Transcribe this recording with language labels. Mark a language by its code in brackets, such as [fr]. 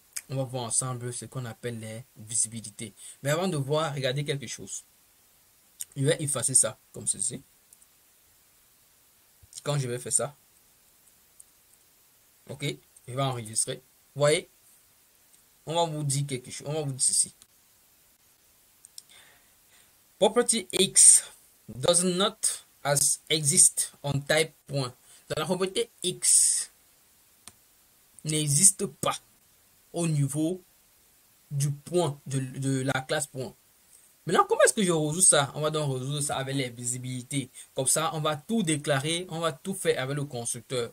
[fr] On va voir ensemble ce qu'on appelle les visibilités. Mais avant de voir, regardez quelque chose. Je vais effacer ça comme ceci. Quand je vais faire ça, ok, je vais enregistrer. Vous voyez, on va vous dire quelque chose. On va vous dire ceci. [en] Property X does not as exist on type point. [fr] Dans la propriété X n'existe pas au niveau du point de la classe point. Maintenant, comment est-ce que je résous ça? On va donc résoudre ça avec les visibilités. Comme ça, on va tout déclarer, on va tout faire avec le constructeur.